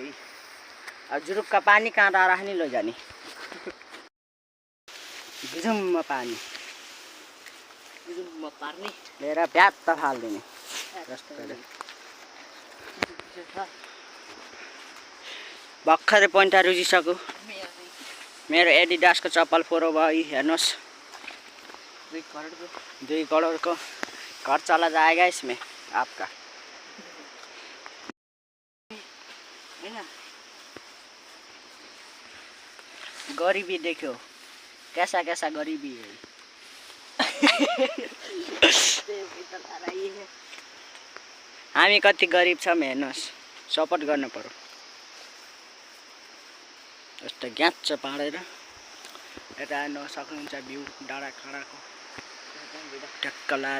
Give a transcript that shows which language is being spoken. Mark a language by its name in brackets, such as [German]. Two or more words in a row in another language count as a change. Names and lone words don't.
[Nepali] अब जुरुक्क पानी कहाँ राख्ने लैजाने। गुजुम्म पानी गुजुम्म पार्ने लिएर प्यात्त फाल्दिने। भर्खरै पैँटा रुजिसक्यो। मेरो एडिडासको चप्पल फोरो भयो। [Hindi] हेर्नुहोस् 2 करोडको घर चला जाएगा इसमें आपका। गरीबी देखो कैसा कैसा गरीबी है। [Nepali] हामी कति गरिब छौँ हेर्नुहोस्। सपोर्ट गर्नु पर्यो। यस्तो ग्याच्च पारेर यता हेर्नु सक्नुहुन्छ भ्यू डाँडा काँडाको ट्याक्क लाएर।